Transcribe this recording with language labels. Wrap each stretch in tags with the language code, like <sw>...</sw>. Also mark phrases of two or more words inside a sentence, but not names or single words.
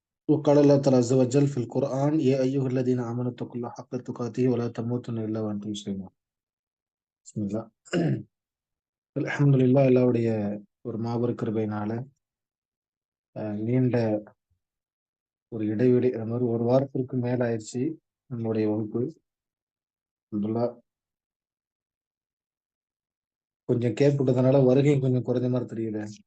<ar>وقال الله تعالى عز وجل في القرآن يا أيها الذين آمنوا اتقوا الله حق تقاته ولا تموتن إلا وأنتم مسلمون. بسم الله.</ar> <ta>அல்ஹம்துலில்லாஹ், அல்லாஹ்வுடைய ஒரு மாபெரும் கிருபையினால நீண்ட ஒரு இடைவெளி, அது மாதிரி ஒரு வாரத்திற்கு மேல ஆயிடுச்சு நம்மளுடைய வகுப்பு. அல்ஹம்துலில்லாஹ், கொஞ்சம் கேப் விட்டதுனால வருகை கொஞ்சம் குறைஞ்ச மாதிரி தெரியல.</ta>